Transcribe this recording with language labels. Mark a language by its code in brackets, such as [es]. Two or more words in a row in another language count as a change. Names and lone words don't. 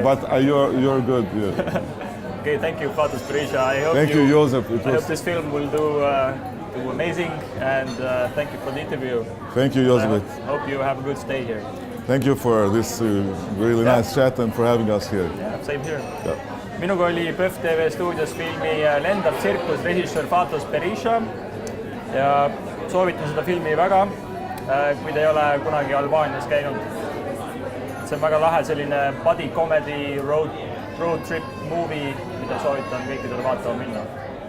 [en] But you're good. Yeah. Okay, thank you, Fatos Berisha. Thank you, Joseph. I hope this film will do amazing, and thank you for the interview. Thank you, Joseph. Hope you have a good stay here. Thank you for this really nice chat and for having us here. Yeah, same here. Yeah. [et] Minuga oli PÖFF TV stuudios filmi Lendav CIRCUS režissöör Fatos Berisha ja soovitan seda filmi väga, kui te ei ole kunagi Albaanias käinud. See on väga lahe selline [en] buddy comedy road trip movie, [et] mida soovitan kõikidele vaatama minna.